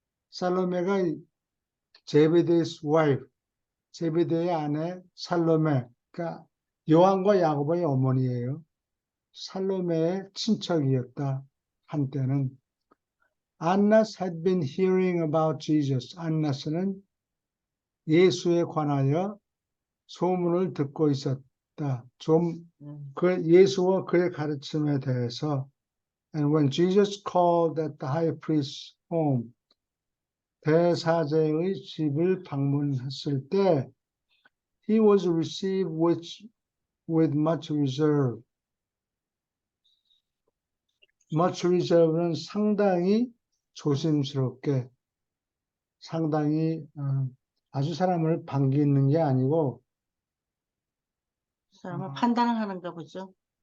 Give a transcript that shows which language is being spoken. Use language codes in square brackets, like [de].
[ko] 살로메가 제베데이's wife, 제베데의 아내 살로메, 그러니까 요한과 야고보의 어머니예요. 살로메의 친척이었다. 한때는. [en] Annas had been hearing about Jesus. [ko] 안나스는 예수에 관하여 소문을 듣고 있었다. 예수와 그의 가르침에 대해서. [en] And when Jesus called at the high priest's home, [ko] 대사제의 집을 방문했을 때, [en] he was received with much reserve. much reserve [ko] 는 상당히 조심스럽게, 상당히 아주 사람을 반기는 게 아니고, 사람을 판단을 하는가 보죠.